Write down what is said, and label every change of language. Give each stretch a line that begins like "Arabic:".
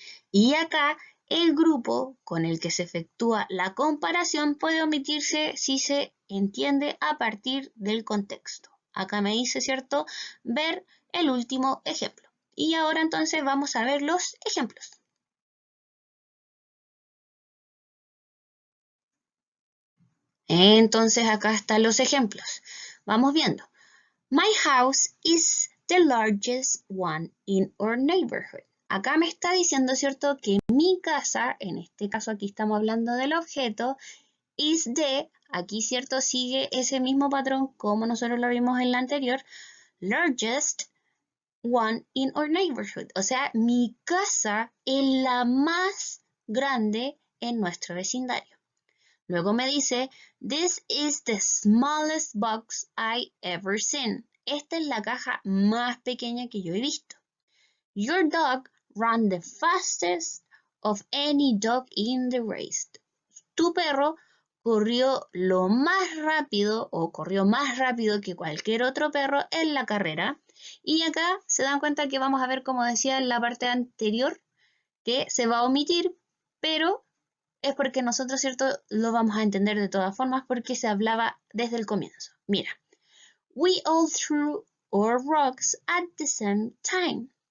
Spanish: Y acá el grupo con el que se efectúa la comparación puede omitirse si se entiende a partir del contexto. Acá me dice, ¿cierto?, ver el último ejemplo. Y ahora entonces vamos a ver los ejemplos. Entonces acá están los ejemplos. Vamos viendo.
English: My house is the largest one in our neighborhood.
Spanish: Acá me está diciendo, ¿cierto?, que mi casa, en este caso aquí estamos hablando del objeto,
English: is the,
Spanish: aquí, ¿cierto?, sigue ese mismo patrón como nosotros lo vimos en la anterior,
English: largest one in our neighborhood.
Spanish: O sea, mi casa es la más grande en nuestro vecindario. Luego me dice,
English: this is the smallest box I ever seen.
Spanish: Esta es la caja más pequeña que yo he visto.
English: Your dog ran the fastest of any dog in the race.
Spanish: Tu perro corrió lo más rápido o corrió más rápido que cualquier otro perro en la carrera. Y acá se dan cuenta que vamos a ver, como decía en la parte anterior, que se va a omitir, pero es porque nosotros, ¿cierto?, lo vamos a entender de todas formas porque se hablaba desde el comienzo.
English: Mira, we all threw our rocks at the same time.